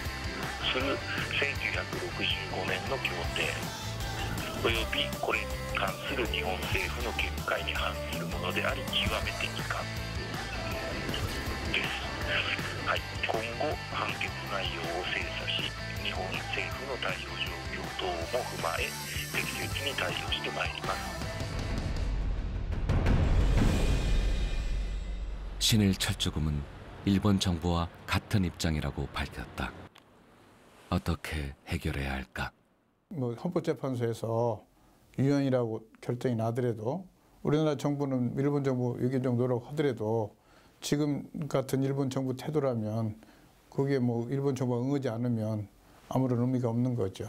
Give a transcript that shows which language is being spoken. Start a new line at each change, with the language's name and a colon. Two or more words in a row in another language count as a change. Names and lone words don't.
Japanese: する1965年の協定およびこれに関する日本政府の見解に反するものであり極めて遺憾です、はい、今後判決内容を精査し日本政府の対応状況等も踏まえ適切に対応してまいります
Korean: 신일 철주금은 일본 정부와 같은 입장이라고 밝혔다. 어떻게 해결해야 할까? 뭐 헌법재판소에서 유연이라고 결정이 나더라도 우리나라 정부는 일본 정부 의견적 노력하더라도 지금 같은 일본 정부 태도라면 거기에 뭐 일본 정부가 응하지 않으면 아무런 의미가 없는 거죠.